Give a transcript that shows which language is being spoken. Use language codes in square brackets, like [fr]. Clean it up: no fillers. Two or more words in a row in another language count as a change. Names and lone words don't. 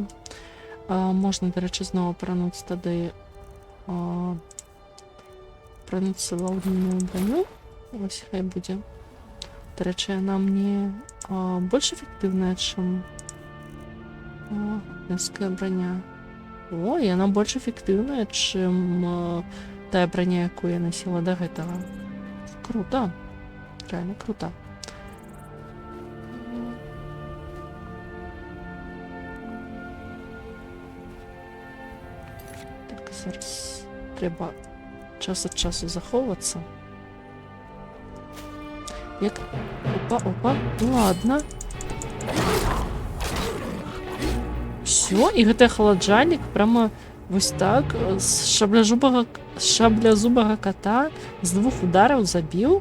[be] Можна, дарэчы, зноў апрануць тады апрануцца ва [ru] огненную броню. [be] Вось хай будзе. Дарэчы, яна мне больш эфектыўная, чым [ru] огненская броня. [be] О, яна больш эфектыўная, чым тая броня, якую я носила до гэтага. [ru] Круто. Реально круто. [be] Так, зараз треба час ад часу захоўвацца. Як... Опа. Ладно. Все, і гэты халаджальнік прямо вось так з шаблязубага кота з 2 удараў забіў.